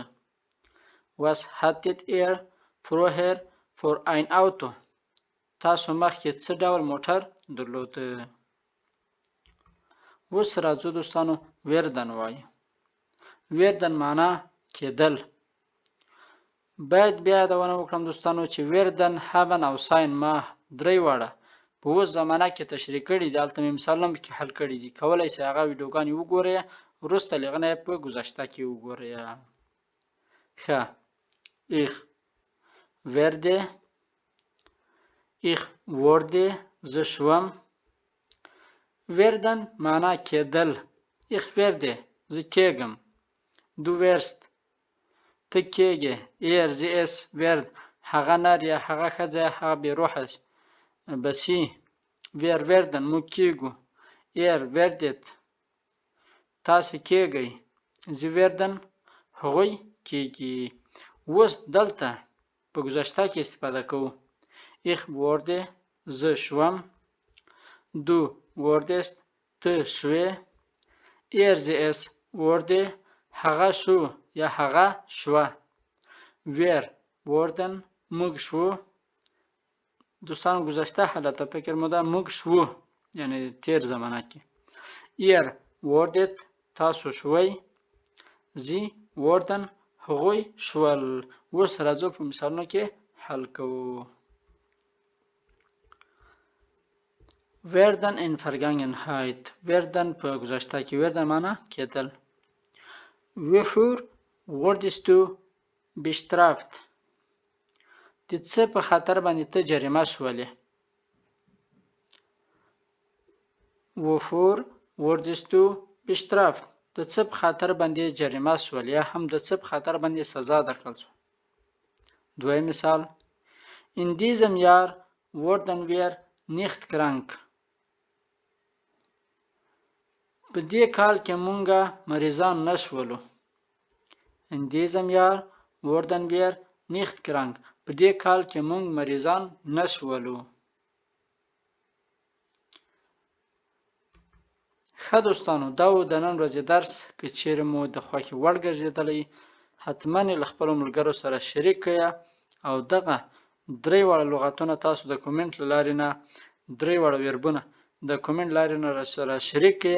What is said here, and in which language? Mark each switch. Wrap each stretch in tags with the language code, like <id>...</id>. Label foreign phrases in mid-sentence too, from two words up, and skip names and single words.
<de>Was hattet ihr früher für ein Auto.</de> <ps>تاسو مخکې څه ډول موټر درلوده. اوس راځو دوستانو werden وایو. werden معنا کېدل. باید بیا یادونه وکړم دوستانو چې</ps> <de>werden haben</de> <ps>او sein ما درې واړه په اوس زمانه کې تشریح کړي دي. هلته مې مثالونه پکې حل کړي دي. کولی شئ هغه ویډیوګانې وګورئ، وروسته له هغه نه یې په ګذشته کې وګورئ.</ps> <de>ښه Ich werde Ich wurde</de> <ps>زه شوم. werden معنا کېدل.</ps> <de>Ich werde</de> <ps>زه کېږم.</ps> <de>Du wirst</de> <ps>ته کېږې.</ps> <de>er sie es wird</de> <ps>هغه نر یا هغه ښځه یا هغه بې روحه به سي.</ps> <de>wir werden</de> <ps>موږ کېږو.</ps> <de>er werdet</de> <ps>تاسې کېږئ.</ps> <de>sie werden</de> <ps>هغوی کېږي. اوس دلته په گذشته کې استفاده کوو.</ps> <de>ich wurde</de> <ps>زه شوم.</ps> <de>du wurdest</de> <ps>ته شوې.</ps> <de>er sie es wurde</de> <ps>هغه شو یا هغه شوه.</ps> <de>wir wurden</de> <ps>موږ شو. دوستان گذشته حالت فکر مو موږ شو یعنی تیر زمانه کې.</ps> <de>ihr wurdet</de> <ps>تاسو شوئ.</ps> <de>sie wurden</de> <ps>هغوی شول. اوس راځو په مثالونو کې حل کوو.</ps> <de>werden in Vergangenheit werden</de> <ps>په گذشته کې werden معنا کېدل.</ps> <de>wofür wurdest du bestraft</de> <ps>د څه په خاطر باندې ته جریمه شولې.</ps> <de>wofür wurdest du bestraft</de> <ps>د څه په خاطر باندې جریمه شولې یا هم د څه په خاطر باندې سزا درکړل شو. دویم مثال</ps> <de>in diesem Jahr wurden wir nicht krank</de> <ps>په دې کال کې مونږه مریضان نشولو.</ps> <de>in diesem Jahr wurden wir nicht krank</de> <ps>په دې کال کې مونږ مریضان نشولو. ښه دوستانو دا و د نن ورځې درس. که چیرې مو د خوښې وړ ګرځېدلی حتما یې له خپلو ملګرو سره شریک کړئ او دغه درې واړه لغتونه تاسو د کومنټ له لارې نه درې واړه ویربونه د کومنټ لارې نه سره شریک کړئ.</ps>